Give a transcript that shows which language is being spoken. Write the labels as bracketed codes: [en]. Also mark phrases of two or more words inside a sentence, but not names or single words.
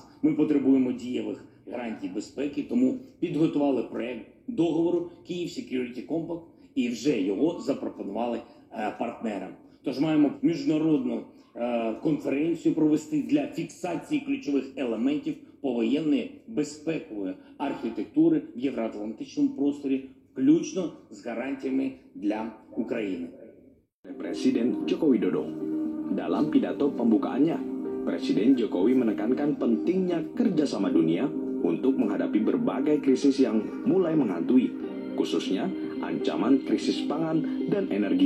[uk] Ми потребуємо дієвих гарантій безпеки, тому підготували проект договору Kyiv Security Compact і вже його запропонували партнерам. Тож маємо міжнародну конференцію провести для фіксації ключових елементів повоєнної безпекової архітектури в євроатлантичному просторі, включно з гарантіями для України. [id] Presiden Joko Widodo. Dalam pidato pembukaannya, Presiden Jokowi menekankan pentingnya kerjasama dunia untuk menghadapi berbagai krisis yang mulai menghantui, khususnya ancaman krisis pangan dan energi.